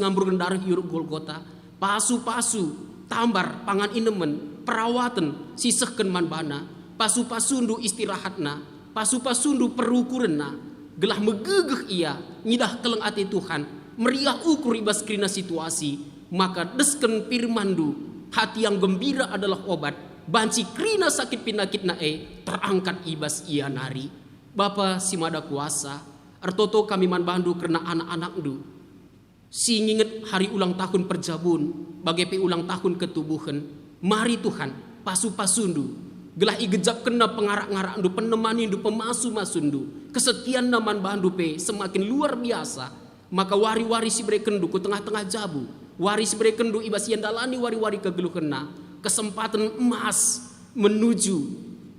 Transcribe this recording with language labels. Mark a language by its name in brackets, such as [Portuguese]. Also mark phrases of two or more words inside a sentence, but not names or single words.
[Batak Karo] ngamburkan darah yuruk Golgota, pasu-pasu tambar pangan inemen, perawatan sisehkan manbana, pasu-pasundu istirahatna, pasu-pasundu perukurenna, gelah megegeh ia, ngidah keleng ati Tuhan, meriah ukur ibas krina situasi, maka desken firmandu, [Indonesian] hati yang gembira adalah obat, [Batak Karo] banci krina sakit pinakit nae, terangkat ibas ia nari. Bapa si Mada Kuasa, artoto kami man bandu karena anak-anak du, si nginget hari [Indonesian] ulang tahun [Batak Karo] perjabun, bagai [Indonesian] ulang tahun [Batak Karo] ketubuhan, mari Tuhan, pasu-pasundu, gelah igejap kena pengarak-ngarak du, penemani du, pemasu-masundu, kesetiaan naman bandu pe [Indonesian] semakin luar biasa, [Batak Karo] maka wari-wari si berekendu ku tengah-tengah jabu, wari si berekendu ibas yang dalani wari-wari kegeluhena, [Indonesian] kesempatan emas menuju